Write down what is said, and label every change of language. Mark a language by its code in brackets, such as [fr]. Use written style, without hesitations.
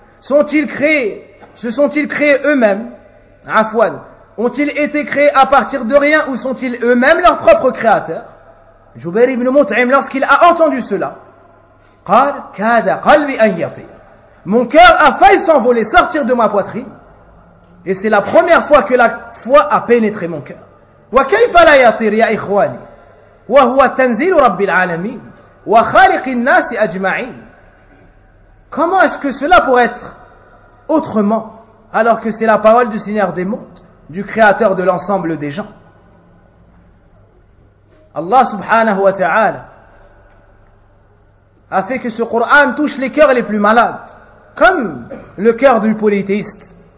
[fr] Sont-ils créés, se sont-ils créés eux-mêmes, afwan, ont-ils été créés à partir de rien ou sont-ils eux-mêmes leurs propres créateurs? Jubair ibn Mut'im, lorsqu'il a entendu cela, [ar] قال, كاد قلبي أن يطير. [fr] Mon cœur a failli s'envoler, sortir de ma poitrine. Et c'est la première fois que la foi a pénétré mon cœur. [ar] وكيف لا يطير يا إخواني وهو تنزيل رب العالمين وخالق الناس أجمعين. [fr] Comment est-ce que cela pourrait être autrement alors que c'est la parole du Seigneur des mondes, du Créateur de l'ensemble des gens? Allah subhanahu wa ta'ala a fait que ce Coran touche les cœurs les plus malades, comme le cœur du polythéiste.